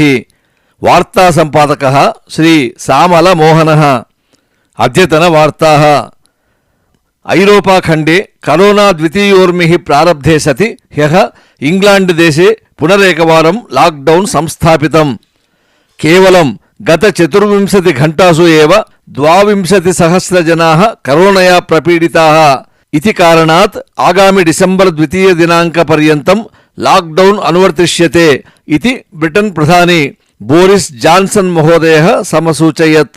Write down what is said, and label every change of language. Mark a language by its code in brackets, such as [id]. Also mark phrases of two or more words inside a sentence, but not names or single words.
[sa] వార్తా సంపాదకः శ్రీ సామల మోహనः. అద్యతన వార్తాः. ఐరోపాఖండే కరోనా ద్వితీయోర్మిః ప్రారబ్ధే సతి ह्यः ఇంగ్లాండ్ దేశే పునరేకవారం లాక్డౌన్ సంస్థాపితం. కేవలం గత 24 घण्टासु एव 22,000 जनाः करोनया प्रपीडिताः इति कारणात् आगामि डिसेम्बर् 2 दिनाङ्कपर्यन्तं लाक्डौन् अनुवर्तिष्यते इति ब्रिटन् प्रधानी बोरिस् जान्सन् महोदयः समसूचयत्.